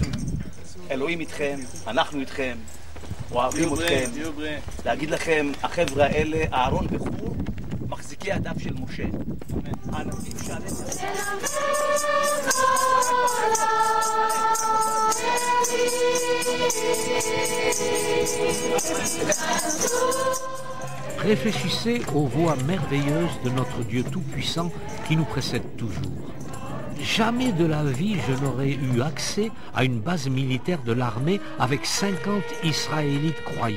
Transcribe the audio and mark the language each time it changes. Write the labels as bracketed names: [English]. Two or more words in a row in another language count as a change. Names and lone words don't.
[Hebrew] אלוהים איתכם, אנחנו איתכם, אוהבים אתכם. להגיד לכם, החבר'ה האלה, אהרון וחור, מחזיקי הדף של משה. האנשים שעליהם... [French] Réfléchissez aux voies merveilleuses de notre Dieu Tout-Puissant qui nous précède toujours. Jamais de la vie je n'aurais eu accès à une base militaire de l'armée avec 50 Israélites croyants.